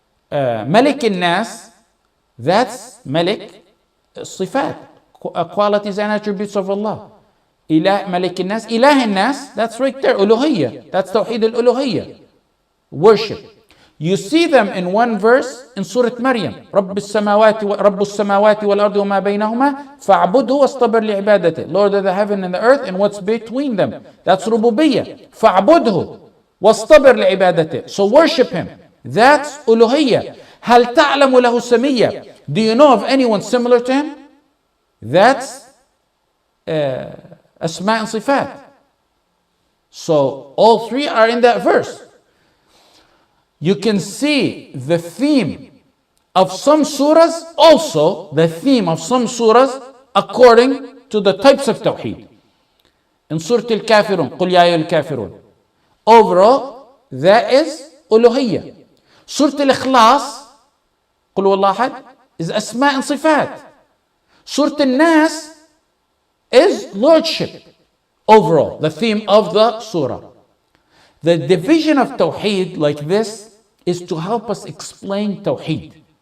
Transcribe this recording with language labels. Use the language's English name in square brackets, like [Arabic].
[English] Malik al-Nas, that's Malik Sifat, qualities and attributes of Allah. Malik al-Nas, Ilah al-Nas, that's right there, Uluhiyyah, that's Tawheed al-Uluhiyyah, worship. You see them in one verse in Surah Maryam. [Arabic] رب السماوات والأرض وما بينهما فاعبده واصطبر لعبادته. [English] Lord of the heaven and the earth and what's between them. That's Rububiyyah. [Arabic] فاعبده واصطبر لعبادته. [English] So worship him. That's Uluhiyyah. [Arabic] هل تعلم له سمية. [English] Do you know of anyone similar to him? That's Asma and Sifat. So all three are in that verse. You can see the theme of some surahs, also the theme of some surahs according to the types of Tawheed. In Surah Al-Kafirun, [Arabic] قُلْ يَا أَيُّهَا الْكَافِرُونَ. [English] Overall, that is Uluhiyyah. Surah Al-Ikhlas, [Arabic] قُلْ هُوَ اللَّهُ أَحَدٌ, [English] is Asma and Sifat. Surah Al-Nas is Lordship. Overall, the theme of the surah. The division of Tawheed like this is to help us explain Tawheed.